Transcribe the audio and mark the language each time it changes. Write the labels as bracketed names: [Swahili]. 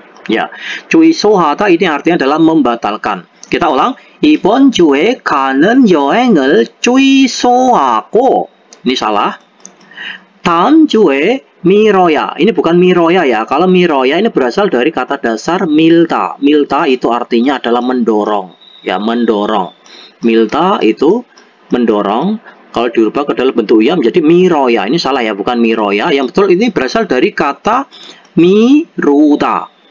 [Indonesian] Ya, 취소하다 ini artinya adalah membatalkan. Kita ulang. [Korean] 이번 주에 가는 여행을 취소하고. [Indonesian] Ini salah. [Korean] 다음 주에 미뤄야. [Indonesian] Ini bukan miroya ya. Kalau miroya ini berasal dari kata dasar milta. Milta itu artinya adalah mendorong. Ya, mendorong. Milta itu mendorong. Kalau dirubah ke dalam bentuk ya menjadi miroya. Ini salah ya, bukan miroya. Yang betul ini berasal dari kata miruda.